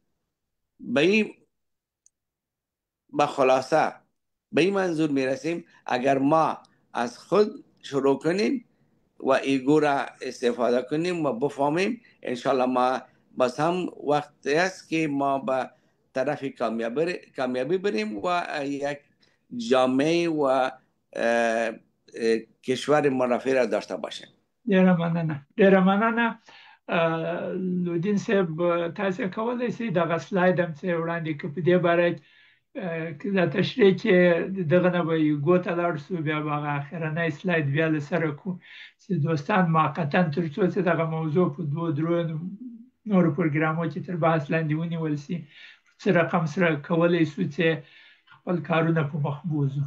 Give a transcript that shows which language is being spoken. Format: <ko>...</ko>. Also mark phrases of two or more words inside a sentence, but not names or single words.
<fa>به خلاصه به این منظور میرسیم اگر ما از خود شروع کنیم و ایگو را استفاده کنیم و بفهمیم، انشالله ما بس هم وقت است که ما به طرف کامیابی بریم و یک جامعه و کشور مرفه را داشته باشیم.</fa> <ps>ډیره مننه. لودین صاحب، تاسو کولی شئ دغه سلاید هم څه وړاندې کړئ په دې باره کې دا تشریح کې دغه نه به ایګو ته لاړ شو، بیا به هغه اخرنی سلاید بیا له سره کړو چې دوستان موقتا تر څو چې دغه موضوع په دوه درو نورو پروګرامو کې تر بحث لاندې ونیول شي، څه رقم سره کولی شو چې خپل کارونه په مخ بوځو.</ps>